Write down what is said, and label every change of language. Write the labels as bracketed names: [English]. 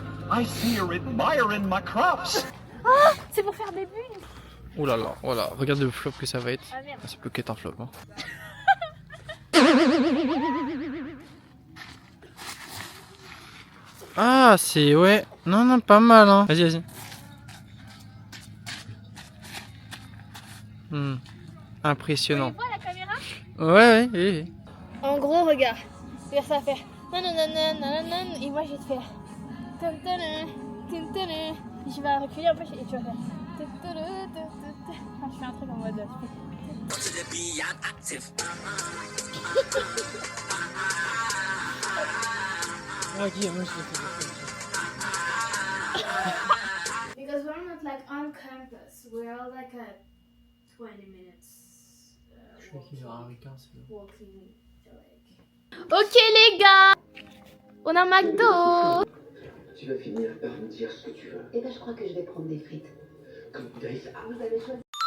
[English] I see you're admiring my crops. [French] Oh, c'est pour faire des bulles. Oh là là, voilà, regarde le flop que ça va être. Ah merde. Ça peut qu'être un flop. Hein. Ah, c'est... ouais. Non, pas mal, hein. Vas-y. Impressionnant. Tu vois la caméra? Ouais. En gros, regarde ça va faire nananana, et moi je vais te faire tantana, tantana. Je vais reculer un peu et tu vas faire tantana, tantana. Enfin, je fais un truc en mode Ok, moi je l'ai fait. [English] Because we're not like on campus. We're all like at 20 minutes [French] Je crois qu'il y aura un Ricard, c'est bon. [English] walking the lake. [French] Ok les gars, on a McDo. Tu vas finir par me dire ce que tu veux. Eh ben, je crois que je vais prendre des frites. Comme Dave. Vous avez choisi.